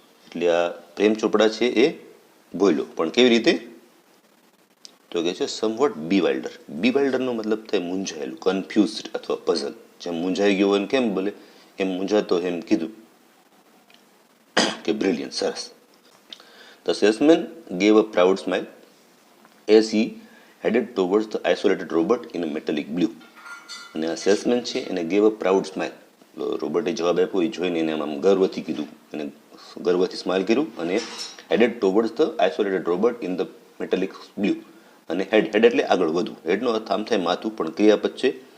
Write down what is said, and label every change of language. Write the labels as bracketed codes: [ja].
[gu] એટલે આ પ્રેમ ચોપડા છે એ બોલ્યો, પણ કેવી રીતે? તો કે છે [en] Somewhat bewilder. [gu] બી વાઇલ્ડરનો મતલબ થાય મૂંઝાયેલું, કન્ફ્યુઝડ અથવા પઝલ. જેમ મૂંઝાઈ ગયો હોય કેમ બોલે, એમ મૂંઝાતો એમ કીધું કે બ્રિલિયન્ટ, સરસ. [en] The salesman gave a proud smile as he headed towards the isolated robot in a metallic blue. [gu] અને આ સેલ્સમેન છે એને [en] Gave a proud smile. [gu] રોબોટે જવાબ આપ્યો એ જોઈને એને આમ ગર્વથી કીધું, એને ગર્વથી સ્માઇલ કર્યું. અને [en] Headed towards the isolated robot in the metallic blue. [gu] અને હેડ એટલે આગળ વધવું. હેડનો અર્થ આમ થાય માથું, પણ ક્રિયાપદ છે.